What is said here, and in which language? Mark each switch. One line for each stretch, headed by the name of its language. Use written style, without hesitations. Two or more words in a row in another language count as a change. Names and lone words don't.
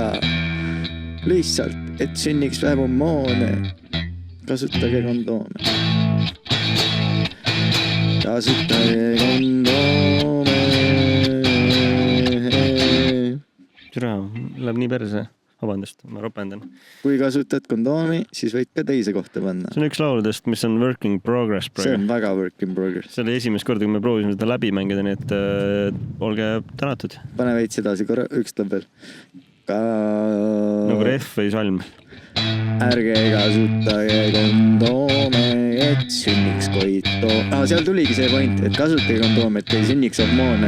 Estonian: Lihtsalt, et sünniks vähem hormoone, kasutage kondoome. Kasutage kondoome. Türa, läheb nii perse. Vabandust, ma ropendan. Kui kasutad kondoomi, siis võid ka teise kohta panna. See on üks lauludest, mis on
English: work in progress.
Estonian: See on väga
English: work in progress.
Estonian: See oli esimest korda, kui me proovisime seda läbi mängida, nii et olge tänatud. Pane veits edasi korra, üks tuleb veel. Nagu ref või salm. Ärge kasutage kondoome, et sünniks koito. Seal tuligi see point, et kasutage kondoome, et ei sünniks hormoone.